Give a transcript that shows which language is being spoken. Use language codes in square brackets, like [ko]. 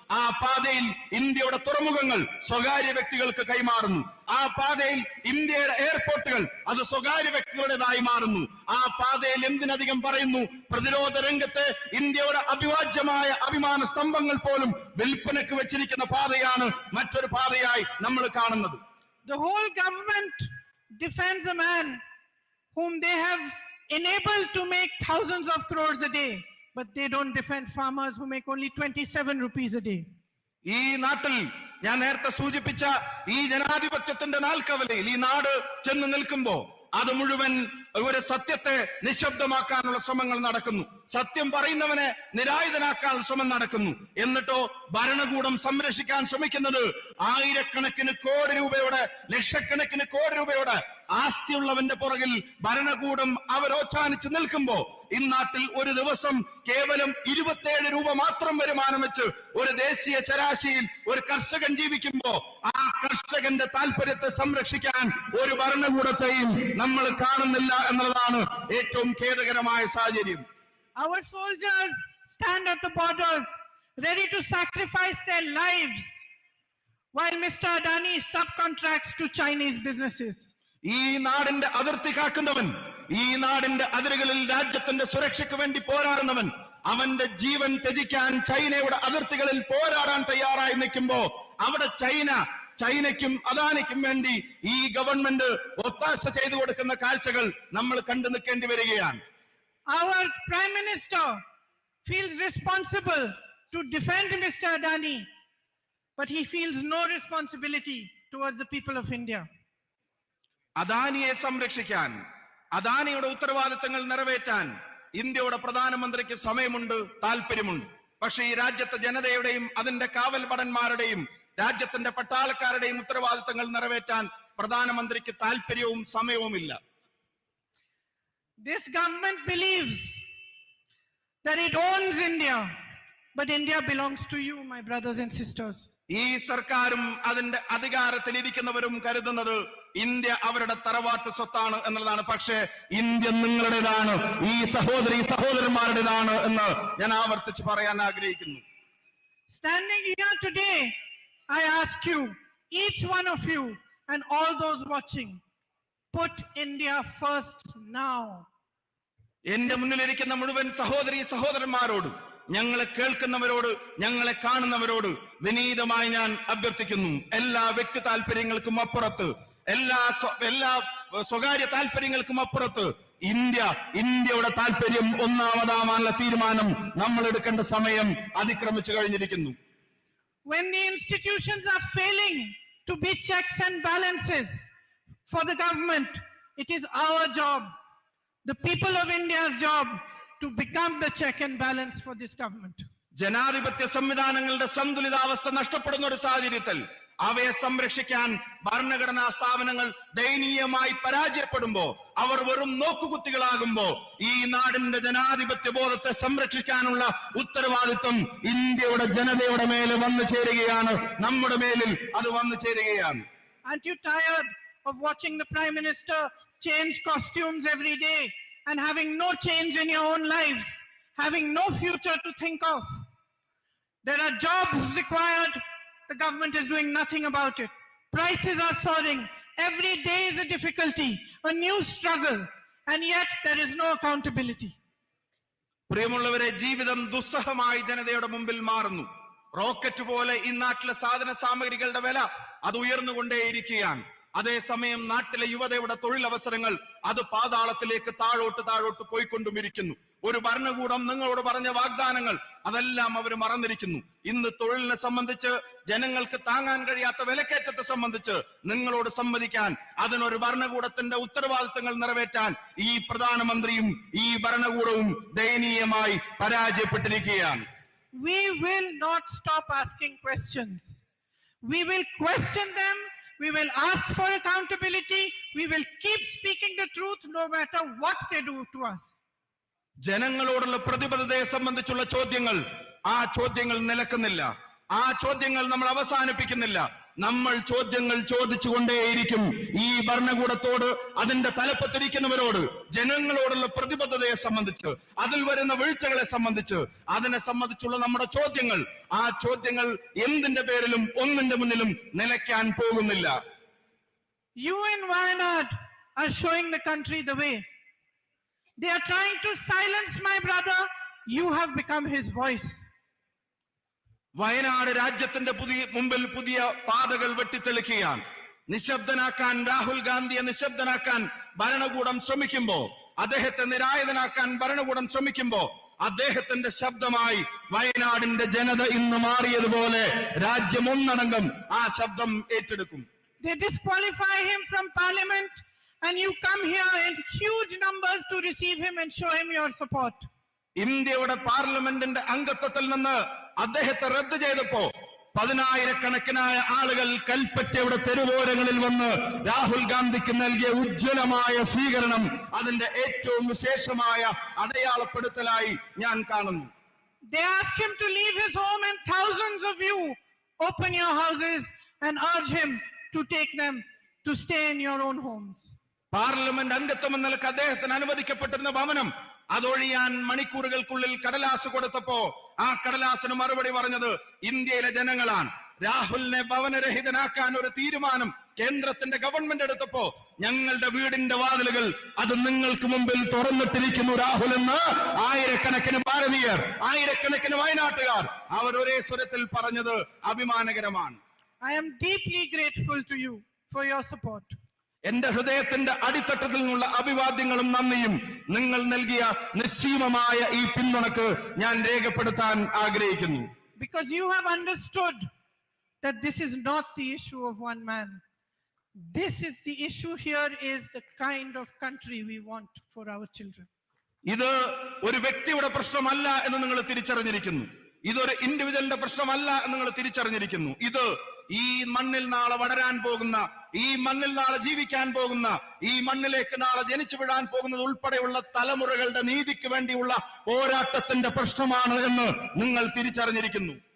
[ml] ആ പാതയിൽ ഇന്ത്യയുടെ തുറമുഖങ്ങൾ സ്വകാര്യ വ്യക്തികൾക്ക് കൈമാറുന്നു. ആ പാതയിൽ ഇന്ത്യയുടെ എയർപോർട്ടുകൾ അത് സ്വകാര്യ വ്യക്തികളുടേതായി മാറുന്നു. ആ പാതയിൽ എന്തിനധികം പറയുന്നു, പ്രതിരോധ രംഗത്തെ ഇന്ത്യയുടെ അഭിവാജ്യമായ അഭിമാന സ്തംഭങ്ങൾ പോലും വിൽപ്പനക്ക് വെച്ചിരിക്കുന്ന പാതയാണ് മറ്റൊരു പാതയായി നമ്മൾ കാണുന്നത്. [en] The whole government defends a man whom they have enabled to make thousands of crores a day, but they don't defend farmers who make only 27 rupees a day. [ml] ഈ നാട്ടിൽ ഞാൻ നേരത്തെ സൂചിപ്പിച്ച ഈ ജനാധിപത്യത്തിന്റെ നാൽക്കവലയിൽ ഈ നാട് ചെന്ന് നിൽക്കുമ്പോ അത് മുഴുവൻ ഒരു സത്യത്തെ നിശബ്ദമാക്കാനുള്ള ശ്രമങ്ങൾ നടക്കുന്നു. സത്യം പറയുന്നവനെ നിരായുധനാക്കാനുള്ള ശ്രമം നടക്കുന്നു. എന്നിട്ടോ ഭരണകൂടം സംരക്ഷിക്കാൻ ശ്രമിക്കുന്നത് ആയിരക്കണക്കിന് കോടി രൂപയുടെ, ലക്ഷക്കണക്കിന് കോടി രൂപയുടെ ആസ്തിയുള്ളവന്റെ പുറകിൽ ഭരണകൂടം അവരോച്ചാനിച്ച് നിൽക്കുമ്പോ ഇന്നാട്ടിൽ ഒരു ദിവസം കേവലം 27 രൂപ മാത്രം വരുമാനം വെച്ച് ഒരു ദേശീയ ശരാശരിയിൽ ഒരു കർഷകൻ ജീവിക്കുമ്പോ ആ കർഷകന്റെ താല്പര്യത്തെ സംരക്ഷിക്കാൻ ഒരു ഭരണകൂടത്തെയും നമ്മൾ കാണുന്നില്ല എന്നുള്ളതാണ് ഏറ്റവും ഖേദകരമായ സാഹചര്യം. [en] Our soldiers stand at the borders ready to sacrifice their lives while Mr. Adani subcontracts to Chinese businesses. [ml] ഈ നാടിന്റെ അതിർത്തി കാക്കുന്നവൻ, ഈ നാടിന്റെ അതിരുകളിൽ രാജ്യത്തിന്റെ സുരക്ഷയ്ക്ക് വേണ്ടി പോരാടുന്നവൻ, അവന്റെ ജീവൻ ത്യജിക്കാൻ ചൈനയുടെ അതിർത്തികളിൽ പോരാടാൻ തയ്യാറായി നിൽക്കുമ്പോ അവിടെ ചൈനയ്ക്കും അദാനിക്കും വേണ്ടി ഈ ഗവൺമെന്റ് ഒത്താശ ചെയ്തു കൊടുക്കുന്ന കാഴ്ചകൾ നമ്മൾ കണ്ടു നിൽക്കേണ്ടി വരികയാണ്. [en] Our Prime Minister feels responsible to defend Mr. Adani, but he feels no responsibility towards the people of India. [ml] അദാനിയെ സംരക്ഷിക്കാൻ, അദാനിയുടെ ഉത്തരവാദിത്തങ്ങൾ നിറവേറ്റാൻ ഇന്ത്യയുടെ പ്രധാനമന്ത്രിക്ക് സമയമുണ്ട്, താല്പര്യമുണ്ട്. പക്ഷേ ഈ രാജ്യത്തെ ജനതയുടെയും അതിന്റെ കാവൽ ഭടന്മാരുടെയും രാജ്യത്തിന്റെ പട്ടാളക്കാരുടെയും ഉത്തരവാദിത്തങ്ങൾ നിറവേറ്റാൻ പ്രധാനമന്ത്രിക്ക് താല്പര്യവും സമയവുമില്ല. [en] This government believes that it owns India, but India belongs to you, my brothers and sisters. [ml] ഈ സർക്കാരും അതിന്റെ അധികാരത്തിൽ ഇരിക്കുന്നവരും കരുതുന്നത് ഇന്ത്യ അവരുടെ തറവാട്ട് സ്വത്താണ് എന്നുള്ളതാണ്. പക്ഷേ ഇന്ത്യ നിങ്ങളുടേതാണ്, ഈ സഹോദരന്മാരുടേതാണ് എന്ന് ഞാൻ ആവർത്തിച്ച് പറയാൻ ആഗ്രഹിക്കുന്നു. [en] Standing here today, I ask you, each one of you and all those watching, put India first now. [ml] എന്റെ മുന്നിലിരിക്കുന്ന മുഴുവൻ സഹോദരന്മാരോട്, ഞങ്ങളെ കേൾക്കുന്നവരോട്, ഞങ്ങളെ കാണുന്നവരോട് വിനീതമായി ഞാൻ അഭ്യർത്ഥിക്കുന്നു, എല്ലാ വ്യക്തി താല്പര്യങ്ങൾക്കും അപ്പുറത്ത്, എല്ലാ സ്വകാര്യ താല്പര്യങ്ങൾക്കും അപ്പുറത്ത് ഇന്ത്യയുടെ താല്പര്യം ഒന്നാമതാവാനുള്ള തീരുമാനം നമ്മൾ എടുക്കേണ്ട സമയം അതിക്രമിച്ചു കഴിഞ്ഞിരിക്കുന്നു. [en] When the institutions are failing to be checks and balances for the government, it is our job, the people of India's job, to become the check and balance for this government. [ml] ജനാധിപത്യ സംവിധാനങ്ങളുടെ സന്തുലിതാവസ്ഥ നഷ്ടപ്പെടുന്ന ഒരു സാഹചര്യത്തിൽ അവയെ സംരക്ഷിക്കാൻ ഭരണഘടനാ സ്ഥാപനങ്ങൾ ദയനീയമായി പരാജയപ്പെടുമ്പോ, അവർ വെറും നോക്കുകുത്തികളാകുമ്പോ ഈ നാടിന്റെ ജനാധിപത്യ ബോധത്തെ സംരക്ഷിക്കാനുള്ള ഉത്തരവാദിത്വം ഇന്ത്യയുടെ ജനതയുടെ മേലെ വന്നു ചേരുകയാണ്, നമ്മുടെ മേലിൽ അത് വന്നു ചേരുകയാണ്. [en] Aren't you tired of watching the Prime Minister change costumes every day and having no change in your own lives, having no future to think of? There are jobs required. The government is doing nothing about it. Prices are soaring. Every day is a difficulty, a new struggle, and yet there is no accountability. [ml] പ്രിയമുള്ളവരെ, ജീവിതം ദുസ്സഹമായി ജനതയുടെ മുമ്പിൽ മാറുന്നു. Rocket പോലെ ഈ നാട്ടിലെ സാധന സാമഗ്രികളുടെ വില അത് ഉയർന്നുകൊണ്ടേയിരിക്കുകയാണ്. അതേസമയം നാട്ടിലെ യുവതയുടെ തൊഴിലവസരങ്ങൾ അത് പാതാളത്തിലേക്ക് താഴോട്ട് പോയിക്കൊണ്ടുമിരിക്കുന്നു. ഒരു ഭരണകൂടം നിങ്ങളോട് പറഞ്ഞ വാഗ്ദാനങ്ങൾ അതെല്ലാം അവർ മറന്നിരിക്കുന്നു. ഇന്ന് തൊഴിലിനെ സംബന്ധിച്ച്, ജനങ്ങൾക്ക് താങ്ങാൻ കഴിയാത്ത വിലക്കയറ്റത്തെ സംബന്ധിച്ച് നിങ്ങളോട് സംവദിക്കാൻ, അതിനൊരു ഭരണകൂടത്തിന്റെ ഉത്തരവാദിത്തങ്ങൾ നിറവേറ്റാൻ ഈ പ്രധാനമന്ത്രിയും ഈ ഭരണകൂടവും ദയനീയമായി പരാജയപ്പെട്ടിരിക്കുകയാണ്. [en] We will not stop asking questions. We will question them. We will ask for accountability. We will keep speaking the truth no matter what they do to us. [ml] ജനങ്ങളോടുള്ള പ്രതിബദ്ധതയെ സംബന്ധിച്ചുള്ള ചോദ്യങ്ങൾ, ആ ചോദ്യങ്ങൾ നിലക്കുന്നില്ല, ആ ചോദ്യങ്ങൾ നമ്മൾ അവസാനിപ്പിക്കുന്നില്ല. നമ്മൾ ചോദ്യങ്ങൾ ചോദിച്ചുകൊണ്ടേയിരിക്കും. ഈ ഭരണകൂടത്തോട്, അതിന്റെ തലപ്പത്തിരിക്കുന്നവരോട്, ജനങ്ങളോടുള്ള പ്രതിബദ്ധതയെ സംബന്ധിച്ച്, അതിൽ വരുന്ന വീഴ്ചകളെ സംബന്ധിച്ച്, അതിനെ സംബന്ധിച്ചുള്ള നമ്മുടെ ചോദ്യങ്ങൾ, ആ ചോദ്യങ്ങൾ എന്തിന്റെ പേരിലും ഒന്നിന്റെ മുന്നിലും നിലയ്ക്കാൻ പോകുന്നില്ല. [en] You in Wayanad are showing the country the way. They are trying to silence my brother. You have become his voice. [ml] Wayanad രാജ്യത്തിന്റെ മുമ്പിൽ പുതിയ പാതകൾ വെട്ടിത്തെളിക്കുകയാണ്. നിശബ്ദനാക്കാൻ, രാഹുൽ ഗാന്ധിയെ നിശബ്ദനാക്കാൻ ഭരണകൂടം ശ്രമിക്കുമ്പോ, അദ്ദേഹത്തെ നിരായുധനാക്കാൻ ഭരണകൂടം ശ്രമിക്കുമ്പോ, അദ്ദേഹത്തിന്റെ ശബ്ദമായി വയനാടിന്റെ ജനത ഇന്ന് മാറിയതുപോലെ രാജ്യം ഒന്നടങ്കം ആ ശബ്ദം ഏറ്റെടുക്കും. [en] They disqualify him from parliament and you come here in huge numbers to receive him and show him your support. [ml] ഇന്ത്യയുടെ പാർലമെന്റിന്റെ അംഗത്വത്തിൽ നിന്ന് അദ്ദേഹത്തെ റദ്ദ് ചെയ്തപ്പോ 10,000-കണക്കിനായ ആളുകൾ കൽപ്പറ്റയുടെ തെരുവോരങ്ങളിൽ വന്ന് രാഹുൽ ഗാന്ധിക്ക് നൽകിയ ഉജ്ജ്വലമായ സ്വീകരണം അതിന്റെ ഏറ്റവും വിശേഷമായ അടയാളപ്പെടുത്തലായി ഞാൻ കാണുന്നു. [en] They asked him to leave his home, and thousands of you open your houses and urge him to take them to stay in your own homes. [ml] Parliament അംഗത്വം എന്ന നിലക്ക് അദ്ദേഹത്തിന് അനുവദിക്കപ്പെട്ടിരുന്ന ഭവനം അതൊഴിയാൻ മണിക്കൂറുകൾക്കുള്ളിൽ കടലാസ് കൊടുത്തപ്പോ ആ കടലാസിന് മറുപടി പറഞ്ഞത് ഇന്ത്യയിലെ ജനങ്ങളാണ്. രാഹുലിനെ ഭവനരഹിതനാക്കാൻ ഒരു തീരുമാനം കേന്ദ്രത്തിന്റെ ഗവൺമെന്റ് എടുത്തപ്പോ ഞങ്ങളുടെ വീടിന്റെ വാതിലുകൾ അത് നിങ്ങൾക്ക് മുമ്പിൽ തുറന്നിട്ടിരിക്കുന്നു രാഹുൽ എന്ന് ആയിരക്കണക്കിന് ഭാരതീയർ, ആയിരക്കണക്കിന് വയനാട്ടുകാർ അവർ ഒരേ സ്വരത്തിൽ പറഞ്ഞത് അഭിമാനകരമാണ്. [en] I am deeply grateful to you for your support. [ml] എന്റെ ഹൃദയത്തിന്റെ അടിത്തട്ടത്തിൽ നിന്നുള്ള അഭിവാദ്യങ്ങളും നന്ദിയും നിങ്ങൾ നൽകിയ നിസ്സീമമായ ഈ പിന്തുണക്ക് ഞാൻ രേഖപ്പെടുത്താൻ ആഗ്രഹിക്കുന്നു. [en] Because you have understood that this is not the issue of one man. This is the issue here is the kind of country we want for our children. [ml] ഇത് ഒരു വ്യക്തിയുടെ പ്രശ്നമല്ല എന്ന് നിങ്ങൾ തിരിച്ചറിഞ്ഞിരിക്കുന്നു. ഇതൊരു ഇൻഡിവിജ്വലിന്റെ പ്രശ്നമല്ല എന്ന് നിങ്ങൾ തിരിച്ചറിഞ്ഞിരിക്കുന്നു. ഇത് ഈ മണ്ണിൽ നാളെ വളരാൻ പോകുന്ന, ഈ മണ്ണിൽ നാളെ ജീവിക്കാൻ പോകുന്ന, ഈ മണ്ണിലേക്ക് നാളെ ജനിച്ചു വിടാൻ പോകുന്നത് ഉൾപ്പെടെയുള്ള തലമുറകളുടെ നീതിക്ക് വേണ്ടിയുള്ള പോരാട്ടത്തിന്റെ പ്രശ്നമാണ് എന്ന് നിങ്ങൾ തിരിച്ചറിഞ്ഞിരിക്കുന്നു.